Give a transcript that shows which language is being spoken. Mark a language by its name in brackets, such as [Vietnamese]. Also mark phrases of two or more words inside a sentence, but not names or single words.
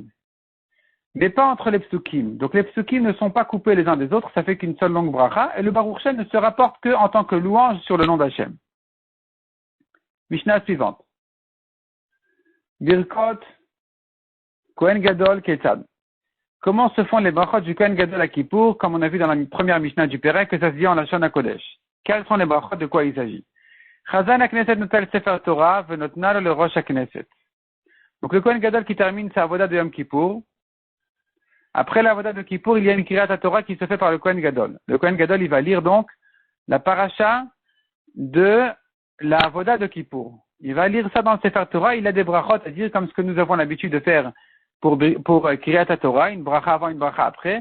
[French] Mais pas entre les psukim. Donc les psukim ne sont pas coupés les uns des autres, ça fait qu'une seule longue bracha, et le [Hebrew] ברוך שם [French] ne se rapporte que en tant que louange sur le nom d'Hachem. Mishnah suivante. Birkot, [Hebrew] כהן גדול כיצד. [French] Comment se font les brachot du [Hebrew] כהן גדול [French] à Kippour, comme on a vu dans la première Mishnah du Pérec, que ça se dit en [Hebrew] לשון הקודש. [French] Quels sont les brachot, de quoi il s'agit? [Hebrew] חזן הכנסת נוטל ספר תורה ונותנו לראש הכנסת. [French] Donc le [Hebrew] כהן גדול [French] qui termine sa avoda de [Hebrew] יום כיפור, [French] après la avoda de Kippour, il y a une [Hebrew] קריאת תורה [French] qui se fait par le [Hebrew] כהן גדול. [French] Le [Hebrew] כהן גדול, [French] il va lire donc la paracha de la avoda de Kippour. il va lire ça dans le [Hebrew] ספר תורה, [French] il a des brachot à dire comme ce que nous avons l'habitude de faire pour [Hebrew] קריאת תורה, [French] une bracha avant, une bracha après.